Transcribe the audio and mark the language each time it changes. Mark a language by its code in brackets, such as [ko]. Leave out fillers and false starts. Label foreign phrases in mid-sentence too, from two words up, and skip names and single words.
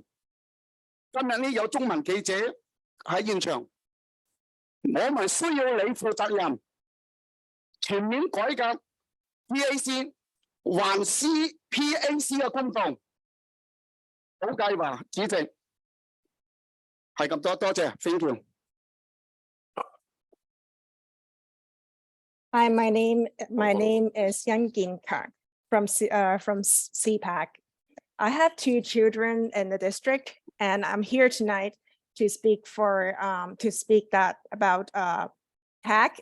[yue] 今日呢有中文記者喺現場，我們需要你負責任，全面改革 PAC。還 CPAC 嘅公道，好計劃，主席係咁多，多謝 ， [en] thank you。 Hi, my name is Yan Gin Kang from CPAC. I have two children in the district, and I'm here tonight to speak about PAC.